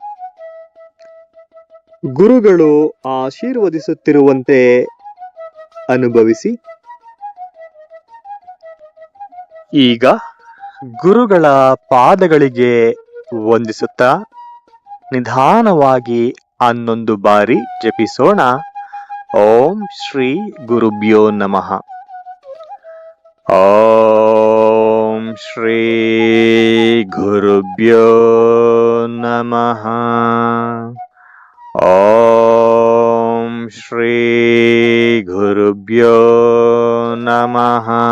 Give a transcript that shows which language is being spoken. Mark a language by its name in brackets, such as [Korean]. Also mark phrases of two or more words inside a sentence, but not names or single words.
[Kannada] ಗುರುಗಳು ಆಶೀರ್ವದಿಸುತ್ತಿರುವಂತೆ ಅನುಭವಿಸಿ. ಈಗ ಗುರುಗಳ ಪಾದಗಳಿಗೆ ವಂದಿಸುತ್ತಾ ನಿಧಾನವಾಗಿ 11 ಬಾರಿ ಜಪಿಸೋಣ. [Sanskrit] ಓಂ ಶ್ರೀ ಗುರುಭ್ಯೋ ನಮಃ. ಓಂ ಶ್ರೀ ಗುರುಭ್ಯೋ ನಮಃ. ಓಂ ಶ್ರೀ ಗುರುಭ್ಯೋ ನಮಃ.